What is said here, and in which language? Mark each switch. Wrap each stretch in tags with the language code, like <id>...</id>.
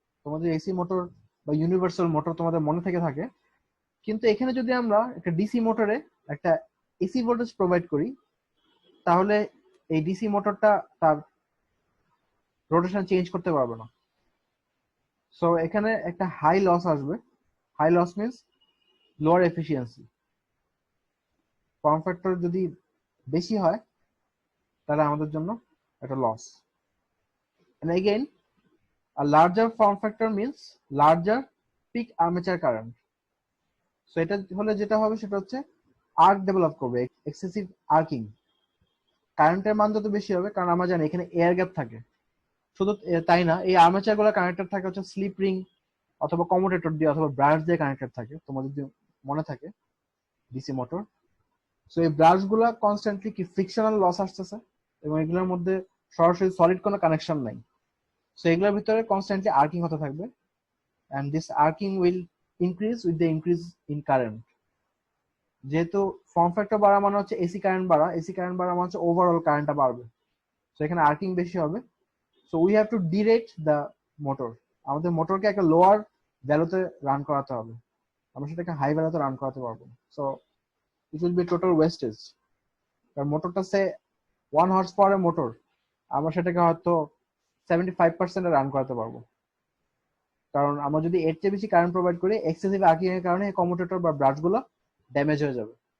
<bn>তোমাদের AC motor বা universal motor তোমাদের মনে থেকে থাকে, কিন্তু এখানে যদি আমরা একটা ডিসি মোটরে একটা এসি ভোল্টেজ প্রোভাইড করি, তাহলে এই ডিসি মোটরটা তার রোটেশন চেঞ্জ করতে পারবে না। সো এখানে একটা হাই লস আসবে। High loss means lower efficiency. Form factor যদি বেশি হয় তাহলে আমাদের জন্য একটা loss.</bn> <en>And again, a larger form factor means larger peak armature current.</en> <bn>So এটা হলে যেটা হবে সেটা হচ্ছে আর্ক ডেভেলপ করবে, এক্সেসিভ আর্কিং। কারেন্টের মান যত বেশি হবে, কারণ আমরা জানি এখানে এয়ার গ্যাপ থাকে। শুধু তাই না, এই আর্মেচার গুলো কানেক্টেড থাকে হচ্ছে স্লিপ রিং অথবা কমুটেটর দিয়ে অথবা ব্রাশ দিয়ে কানেক্টেড থাকে, তোমাদের যদি মনে থাকে ডিসি মোটর। সো এই ব্রাশ গুলা কনস্ট্যান্টলি কি ফ্রিকশনাল লস আসতেছে, এবং এগুলোর মধ্যে সরাসরি সলিড কোনো কানেকশন নাই। সো এগুলোর ভিতরে কনস্ট্যান্টলি আর্কিং হতে থাকবে,</bn> <en>and this arcing will increase with the increase in current.</en> <bn>যেহেতু ফর্ম ফ্যাক্টর বাড়া মানে হচ্ছে এসি কারেন্ট বাড়া, এসি কারেন্ট বাড়া মানে হচ্ছে ওভারঅল কারেন্টটা বাড়বে। সো এখানে আর্কিং বেশি হবে।</bn> <en>So we have to direct the motor.</en> <bn>আমাদের মোটরকে একটা লোয়ার ভ্যালুতে রান করাতে হবে, আমরা সেটাকে হাই ভ্যালুতে রান করাতে পারবো।</bn> <en>So it will be total wastage.</en> <bn>কারণ মোটরটা সে 1 হর্স পাওয়ারের মোটর, আমরা সেটাকে হয়তো 75% রান করাতে পারবো, কারণ আমরা যদি এর চেয়ে বেশি কারেন্ট প্রোভাইড করি, এক্সেসিভ আর্কিং এর কারণে কমিউটেটর বা ব্রাশ গুলো ড্যামেজ হয়ে যাবে।</bn>